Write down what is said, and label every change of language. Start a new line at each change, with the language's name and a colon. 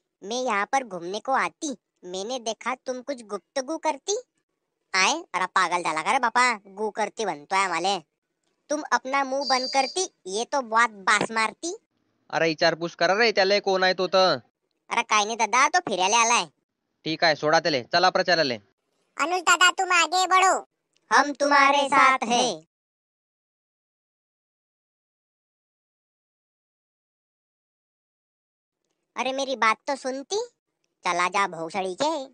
Hindi: मैं यहाँ पर घूमने को आती, मैंने देखा तुम कुछ गुफ्तगू करती.
Marathi: आय अरे पागल झाला का रे बापा, गु करती म्हणतोय आम्हाले.
Hindi: तुम अपना मुंह बंद करती, ये तो बात बास मारती.
Marathi: अरे विचारपूस करा रे त्याला कोण आहे तो तर. अरे काय नाही दादा, तो फिरायला आलाय. ठीक आहे सोडा त्याले, चला प्रचाराले.
Hindi: अनुज दादा तुम आगे बढ़ो, हम तुम्हारे साथ है. अरे मेरी बात तो सुनती, चला जा भोसड़ी के.